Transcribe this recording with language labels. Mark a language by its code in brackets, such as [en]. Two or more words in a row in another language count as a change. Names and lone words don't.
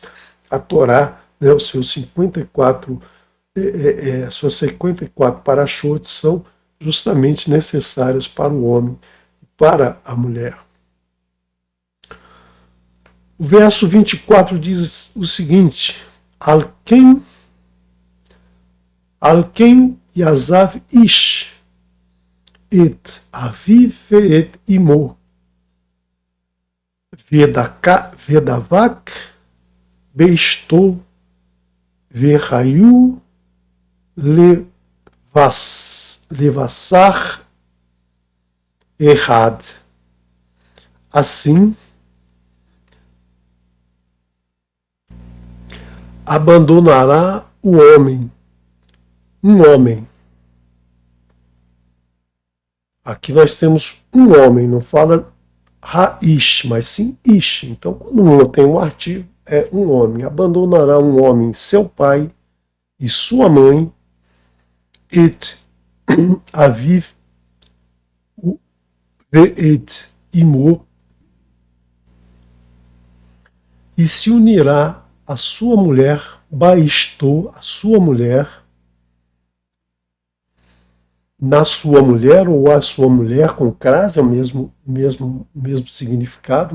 [pt] A Torá, né, os seus 54 suas 54 parachotes são justamente necessários para o homem e para a mulher. O verso 24 diz o seguinte: [he] על כן יעזב איש את אביו את אמו ודבק באשתו והיו לבשר אחד. [pt] Assim, abandonará o homem, um homem. Aqui nós temos um homem, não fala Haish, mas sim Ish. Então, quando não tem um artigo, é um homem. Abandonará um homem seu pai e sua mãe, [he] את אביו ואת אמו, [pt] e se unirá a sua mulher, Baistô, a sua mulher, na sua mulher, ou a sua mulher com crase, é o mesmo significado, né?